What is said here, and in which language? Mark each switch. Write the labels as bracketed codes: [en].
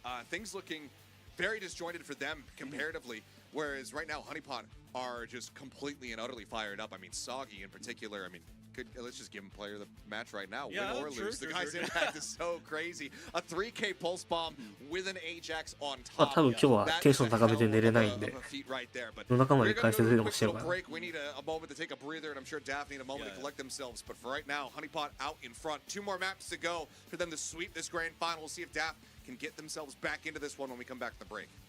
[en] Things looking very disjointed for them comparatively, whereas right now Honeypot are just completely and utterly fired up. I mean, Soggy in particular, I mean, let's just give him player of the match right now, win or lose. The guy's impact is so crazy. A 3K pulse bomb with an Ajax on まあ top. [ja] 多分今日はテンション高めて寝れないんで、夜中まで解説でもしてるから。 [en] We need a moment to take a breather, and I'm sure Daphne need a moment to collect themselves. But for right now, Honeypot out in front. 2 more maps to go for them to sweep this grand final. We'll see if Daphne can get themselves back into this one when we come back to the break.